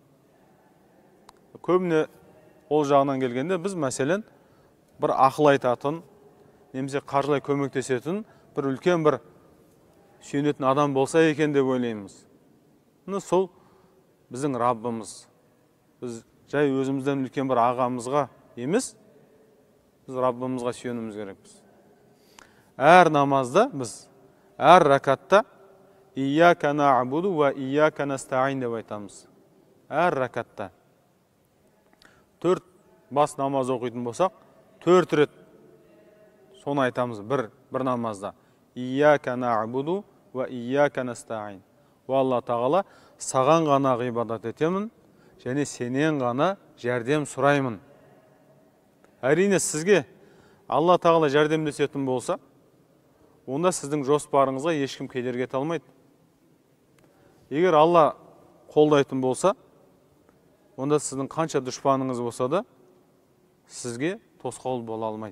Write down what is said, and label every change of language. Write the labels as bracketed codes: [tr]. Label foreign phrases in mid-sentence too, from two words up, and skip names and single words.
[kk] Көбіне ол жағынан келгенде біз мәселен бір ақыл айтатын, немесе қаржылай көмектесетін бір үлкен бір сүйенетін адам болса екен деп ойлаймыз. Сол біздің Раббымыз. Біз жай өзімізден үлкен бір ағамызға емес, біз Раббымызға сүйеніміз керекпіз. Әр намазда біз, әр ракатта [ar] «إياك نعبد وإياك نستعين» [kk] деп айтамыз. Әр ракатта. 4 бас намаз оқитын болсақ, 4 рет соны айтамыз бір намазда. [ar] «إياك نعبد وإياك نستعين». [kk] Алла тағала, саған ғана ғибадат етемін, және сенен ғана жәрдем сұраймын. Әрине сізге Алла тағала жәрдемдесетін болса, онда сіздің жоспарыңызға ешкім кедергі ете алмайды. Егер Алла қолдайтын болса, онда сіздің қанша дұшпаныңыз болса да, сізге тосқауыл бола алмайды.